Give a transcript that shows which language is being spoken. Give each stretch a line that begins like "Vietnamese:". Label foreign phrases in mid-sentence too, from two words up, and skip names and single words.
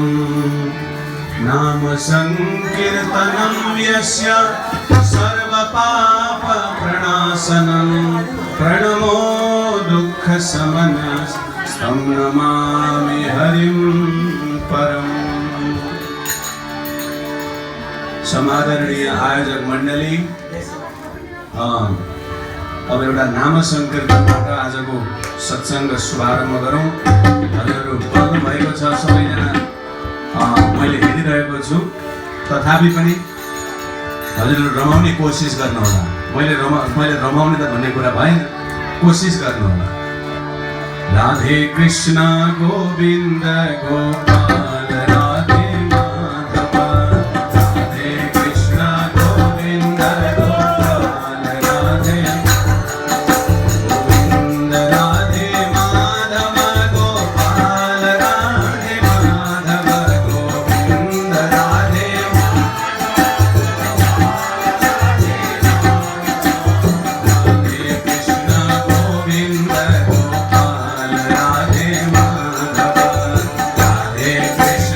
Sanskrit: नाम संकीर्तनं यस्य सर्वपापप्रणाशनं प्रणमो दुःखशमनस्तं नमामि हरिं परम्।
Nepali: समादरणीय आयोजक मण्डली, अब एउटा नाम संकीर्तनबाट आजको सत्सङ्ग शुभारम्भ गरौँ। हजुरहरू बोल्नु भएको छ, सबैजना मैले हेरिरहेको छु। तथापि पनि हजुरहरू रमाउने कोसिस गर्नुहोला। मैले रमाउने त भन्ने कुरा भएन, कोसिस गर्नुहोला। राधे कृष्ण गोविन्द गोपाल राधे माधव, राधे कृष्ण गोविन्द गोपाल राधे गोविन्द राधे माधव गोपाल राधे माधव गोविन्द राधे कृष्ण गोविन्द गोपाल राधे माधव राधे